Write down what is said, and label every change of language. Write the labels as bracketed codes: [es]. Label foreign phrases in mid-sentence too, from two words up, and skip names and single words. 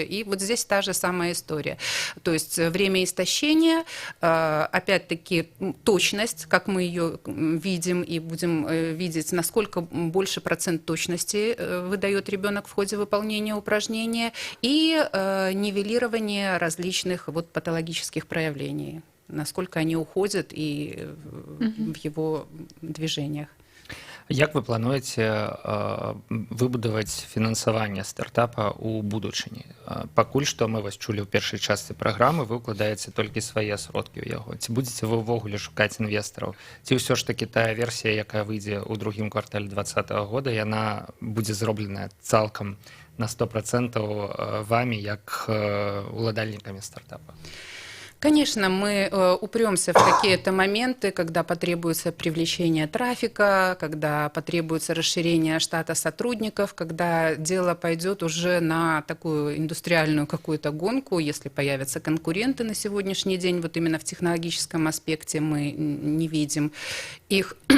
[ru] И вот здесь та же самая история. То есть время истощения, опять-таки точность, как мы ее видим и будем видеть, насколько больше процент точности выдает ребенок в ходе выполнения упражнения, и нивелирование различных патологических проявлений, насколько они уходят и в его движениях. [be] Як вы плануеце выбудаваць фінансаванне стартапа ў будучыні? Пакуль што мы вас чулі ў першай частцы праграмы, вы ўкладаеце толькі свае сродкі ў яго. Ці будзеце вы ўвогуле шукаць інвестараў? Ці ўсё ж такі тая версія, якая выйдзе ў другім квартале 2020 года, яна будзе зробленая цалкам на 100% вамі як уладальнікамі стартапа? [ru] Конечно, мы упремся в какие-то моменты, когда потребуется привлечение трафика, когда потребуется расширение штата сотрудников, когда дело пойдет уже на такую индустриальную какую-то гонку, если появятся конкуренты на сегодняшний день, вот именно в технологическом аспекте мы не видим их.